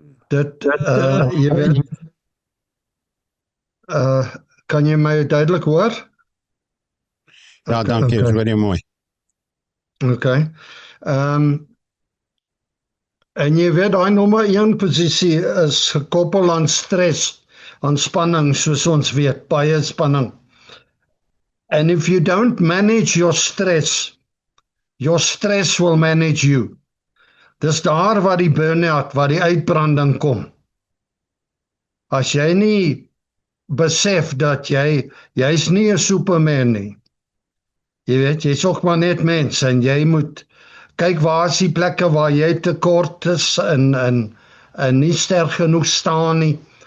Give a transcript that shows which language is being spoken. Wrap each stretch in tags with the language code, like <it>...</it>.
<af>Dit, jy weet, kan jy my duidelik hoor? Ja, dankie, dit is baie mooi. Okay. En jy weet, daai nommer 1 posisie is gekoppel aan stres, aan spanning, soos ons weet, baie spanning.</af> <en>And if you don't manage your stress will manage you.</en> <af>Dis daar waar die burn-out, waar die uitbranding kom. As jy nie besef dat jy's nie 'n superman nie. Jy weet, jy's ook maar net mens en jy moet kyk waar is die plekke waar jy tekort is en nie sterk genoeg staan nie.</af>